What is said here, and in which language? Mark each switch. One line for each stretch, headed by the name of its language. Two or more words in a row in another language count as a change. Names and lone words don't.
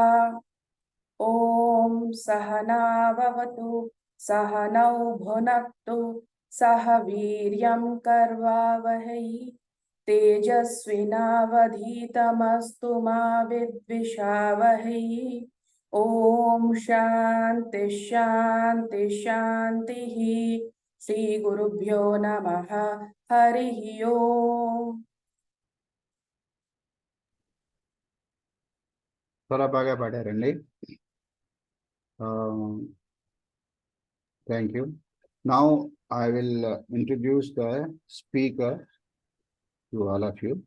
Sanskrit: ॐ सहनाववतु सहनौ भुनक्तु सह वीर्यं कर्वावहै तेजस्विनावधीतमस्तु मा विद्विषावहै ॐ शान्ति शान्ति शान्तिः श्रीगुरुभ्यो नमः हरिः ओम्
Telugu: చాలా బాగా పాడారండి.
English: Thank you. Now I will introduce the speaker to all of you.